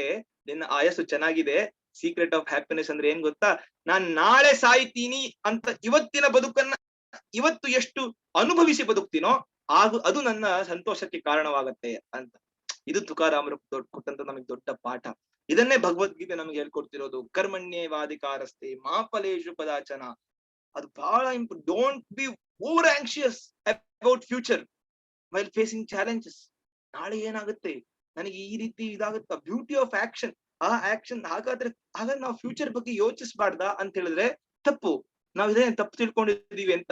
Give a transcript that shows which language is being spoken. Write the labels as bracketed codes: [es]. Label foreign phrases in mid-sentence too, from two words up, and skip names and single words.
[kn] ನಿನ್ನ ಆಯಸ್ಸು ಚೆನ್ನಾಗಿದೆ. [en] secret of happiness [kn] ಅಂದ್ರೆ ಏನ್ ಗೊತ್ತಾ? ನಾನ್ ನಾಳೆ ಸಾಯ್ತೀನಿ ಅಂತ ಇವತ್ತಿನ ಬದುಕನ್ನ ಇವತ್ತು ಎಷ್ಟು ಅನುಭವಿಸಿ ಬದುಕ್ತೀನೋ ಅದು ನನ್ನ ಸಂತೋಷಕ್ಕೆ ಕಾರಣವಾಗತ್ತೆ ಅಂತ. ಇದು ತುಕಾರಾಮರು ಕೊಟ್ಟಂತ ನಮಗೆ ದೊಡ್ಡ ಪಾಠ. ಇದನ್ನೇ ಭಗವದ್ಗೀತೆ ನಮಗೆ ಹೇಳ್ಕೊಡ್ತಿರೋದು. [sa] ಕರ್ಮಣ್ಯೇವಾಧಿಕಾರಸ್ತೆ ಮಾ ಫಲೇಷು ಕದಾಚನ. [kn] ಅದು ಬಹಳ [en] Don't be over anxious about future while facing challenges. [kn] ನಾಳೆ ಏನಾಗುತ್ತೆ, ನನಗೆ ಈ ರೀತಿ ಇದಾಗುತ್ತಾ, [en] beauty of action. [kn] ಆ ಆಕ್ಷನ್ ಹಾಗಾದ್ರೆ ನಾವು ಫ್ಯೂಚರ್ ಬಗ್ಗೆ ಯೋಚಿಸಬಾರ್ದಾ ಅಂತ ಹೇಳಿದ್ರೆ ತಪ್ಪು. ನಾವ್ ಇದೇ ತಪ್ಪು ತಿಳ್ಕೊಂಡಿದೀವಿ ಅಂತ.